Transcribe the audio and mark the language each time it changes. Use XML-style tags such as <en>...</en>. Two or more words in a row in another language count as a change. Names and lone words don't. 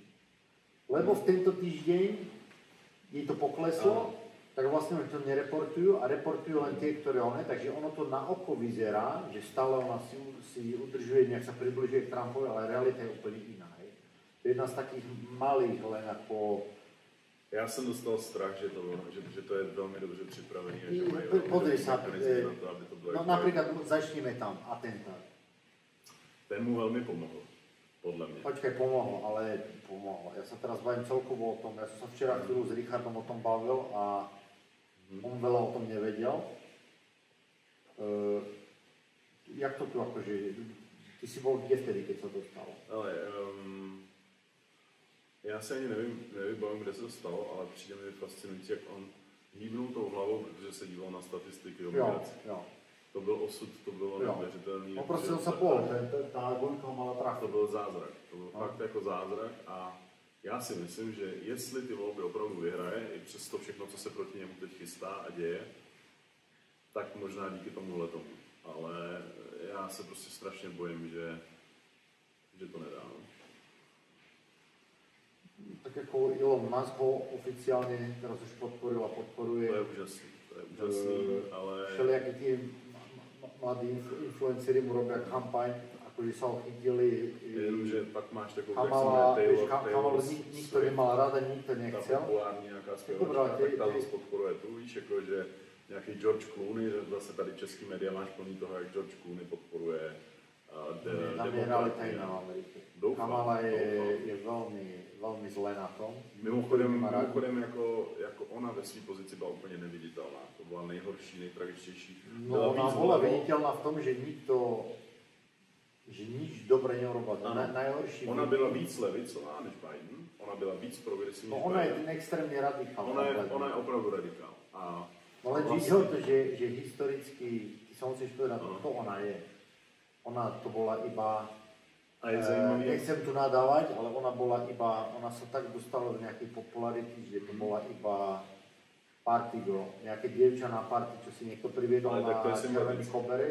<sk>Lebo v tento týždeň jej to pokleslo, tak vlastne oni to nereportujú a reportujú len tie, ktoré takže ono to na oko vyzerá, že stále ona si udržuje, nejak sa približuje k Trumpovi, ale realita je úplne iná. Hej. To je jedna z takých malých len ako...</sk> <cs>Já jsem dostal strach, že to je velmi dobře připravený a že mají</cs> <sk>Podri sa,</sk> <cs>na to, aby to bylo...</cs> <sk>No napríklad začneme tam, atentát.</sk> <cs>Ten mu velmi pomohl, podle mě.</cs> <sk>Počkaj, pomohol. Ja sa teraz bavím celkovo o tom, ja som sa včera chvíľu s Richardom o tom bavil a on veľa o tom nevedel. Jak to tu akože, ty si bol kde vtedy, keď sa to stalo?</sk> <cs>Ale já se ani nevybavím, kde se to stalo, ale přijde mi fascinující, jak on hýbnul tou hlavou, protože se díval na statistiky o migraci. Jo. To byl osud, to bylo neuvěřitelný.</cs> <sk>No prostě on sa pohol, tá gonka mala trafiť.</sk> <cs>To byl zázrak, to byl fakt jako zázrak a já si myslím, že jestli ty volby opravdu vyhraje, i přes to všechno, co se proti němu teď chystá a děje, tak možná díky tomuhle tomu. Ale já se prostě strašně bojím, že to nedá. No.</cs> <sk>Tak jako Elon Musk ho oficiálne teraz už podporil a podporuje.</sk> <cs>To je úžasný, ale...</cs> <sk>Všelijakí tí mladí influenceri mu robia kampaň, akože sa ho chytili.</sk> <cs>Jenomže pak máš takovou,</cs> <sk>Kamalu nikto nemal ráda, nikto nechcel.</sk> <cs>Ta populární nějaká zpěvačka, tak ta zase podporuje tu, víš, jako že nějaký George Clooney, že zase tady český média máš plný toho, jak George Clooney podporuje</cs> <sk>tam je realita iná v Amerike. Kamala je veľmi zle na tom.</sk> <cs>Mimochodem jako ona ve své pozici byla úplně neviditelná. To byla nejhorší, nejtragičtější.</cs> <sk>No ona bola viditeľná v tom, že nič dobre neurobila. Najhorší.</sk> <cs>Ona byla víc levicová než Biden. Ona byla víc progresivní. No ona je ten extrémně radikál. Ona je opravdu radikál.</cs> <sk>No len vlastne... to, že historicky, ty sa musíš povedať, to ona je. Ona to bola iba, nechcem tu nadávať, ale ona sa tak dostala do nejakej popularity, že to bola iba</sk> <en>party girl,</en> <sk>nejaké dievča na party, čo si niekto priviedol na červený koberec.</sk>